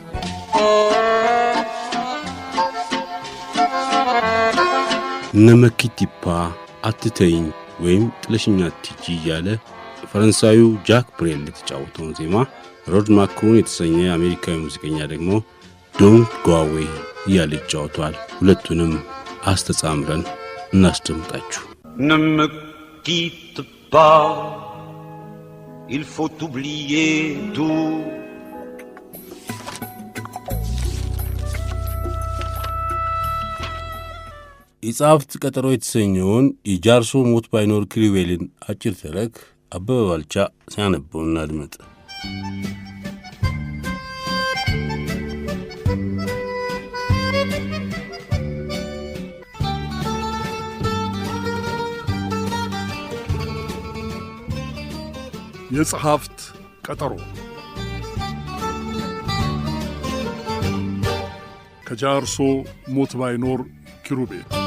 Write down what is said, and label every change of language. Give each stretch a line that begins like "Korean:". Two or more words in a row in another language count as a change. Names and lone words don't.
Amharic: ነመኪቲፓ አትተይኝ ወይም ጥለሽኛ አትሂጂ እያለ ፈረንሳዩ ጃክ ብሬል የተጫወተውን ዜማ ሮድ ማክሩን የተሰኘ አሜሪካዊ ሙዚቀኛ ደግሞ ዶንት ጎ አዌይ እያለ ይጫወቷል። ሁለቱንም አስተጻምረን እናስደምጣችሁ።
French: Ne me quitte pas, il faut oublier tout.
Amharic: የጸሐፍት ቀጠሮ የተሰኘውን የጃርሶ ሞት ባይኖር ክሪዌልን አጭር ተረክ አበበ ባልቻ ሲያነበው እናድምጥ። የጸሐፍት ቀጠሮ ከጃርሶ ሞት ባይኖር ኪሩቤል